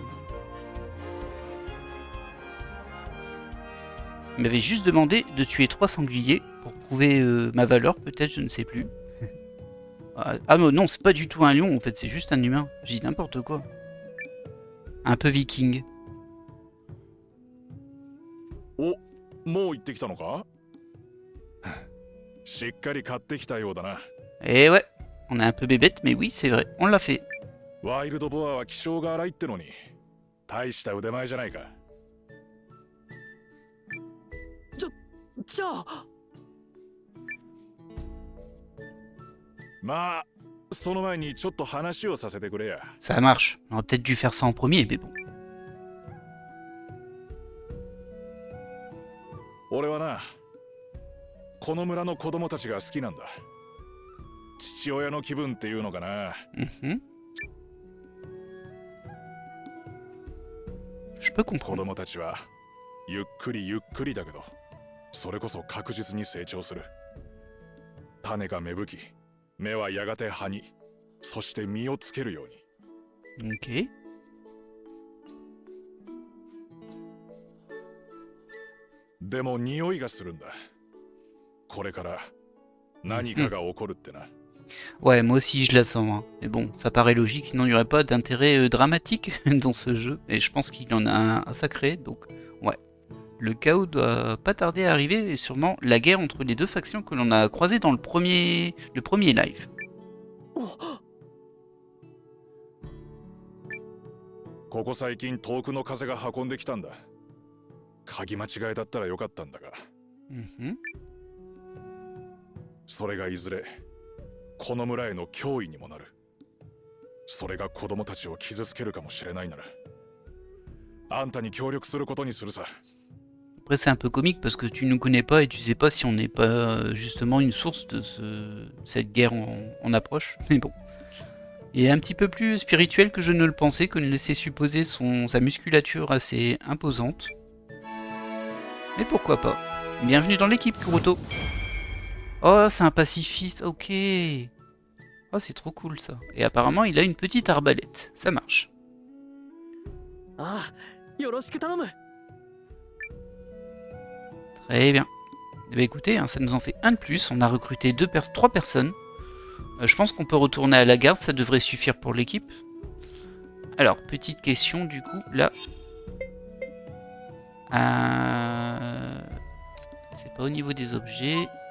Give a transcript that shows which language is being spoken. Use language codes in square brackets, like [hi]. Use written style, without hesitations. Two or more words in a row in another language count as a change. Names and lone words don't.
[fr] Il m'avait juste demandé de tuer 3 sangliers pour prouver ma valeur, peut-être, je ne sais plus. Ah non, c'est pas du tout un lion, en fait, c'est juste un humain. J'ai dit n'importe quoi. Un peu viking. [ja] Oh, もう行ってきたのかしっかり買ってきたようだな。 [fr] Et ouais, on est un peu bébête, mais oui, c'est vrai, on l'a fait. [ja] ワイルドボアは気性が荒いってのに、大した腕前じゃないか。じゃあ。まあ、その前にちょっと話をさせてくれや。 [fr] Ça marche. On aurait peut-être dû faire ça en premier, mais bon. [ja] 俺はな、この村の子供たちが好きなんだ。父親の気分っていうのかな。 [fr] Je peux [ja] 子 [fr] comprendre. [ja] 供たちはゆっくりだけど、それこそ確実に成長する。種が芽吹き、芽はやがて葉に、そして実をつけるように。 [fr] Ok. [ja] でも匂いがするんだ。これから何かが起こるってな。 [fr] Ouais, moi aussi je la sens, hein. Mais bon, ça paraît logique, sinon il n'y aurait pas d'intérêt dramatique dans ce jeu. Et je pense qu'il y en a un sacré, donc ouais. Le chaos doit pas tarder à arriver, et sûrement la guerre entre les deux factions que l'on a croisées dans le premier live. [ja] ここ最近遠くの風が運んできたんだ。鍵間違いだったらよかったんだが。 Mhm. それがいずれこの村への脅威にもなる。それが子供たちを傷つけるかもしれないなら、あんたに協力することにするさ。 [fr] Après c'est un peu comique parce que tu nous connais pas et tu sais pas si on n'est pas justement une source de cette guerre en approche. Mais bon. Il est un petit peu plus spirituel que je ne le pensais, que ne laissait supposer sa musculature assez imposante. Mais pourquoi pas. Bienvenue dans l'équipe, Kuruto. Oh, c'est un pacifiste, ok. Oh, c'est trop cool ça. Et apparemment, il a une petite arbalète. Ça marche. [ja] Ah, よろしく頼む. [fr] Très bien. Eh bien écoutez, hein, ça nous en fait un de plus. On a recruté 3 personnes. Je pense qu'on peut retourner à la garde, ça devrait suffire pour l'équipe. Alors, petite question du coup, là. C'est pas au niveau des objets.